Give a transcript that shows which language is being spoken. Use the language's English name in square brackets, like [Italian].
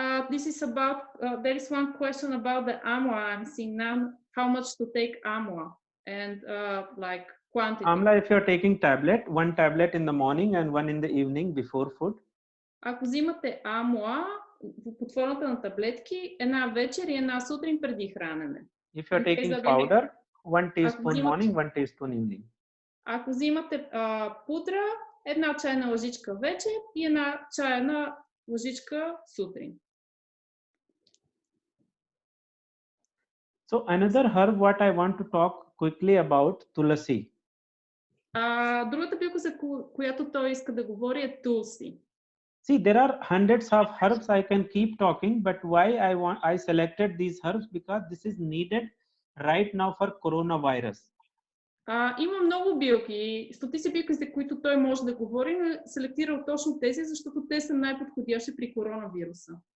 [English] This is about, there is one question about the amla. I'm seeing now how much to take amla and like quantity. Amla, if you're taking one tablet in the morning and one in the evening before food. [Bulgarian] Ако взимате амла под формата на таблетки, една вечер и една сутрин преди хранене. [English] If you're taking powder, 1 teaspoon morning, 1 teaspoon evening. [Bulgarian] Ако взимате пудра, една чайна лъжичка вечер и една чайна лъжичка сутрин. [English] So another herb what I want to talk quickly about, tulsi. [Bulgarian] Другата билка, за която той иска да говори, е tulsi. [English] See, there are hundreds of herbs I can keep talking, but why I selected these herbs because this is needed right now for coronavirus. [Bulgarian] Има много билки, стотици билки, за които той може да говори, но селектирал точно тези, защото те са най-подходящи при коронавируса.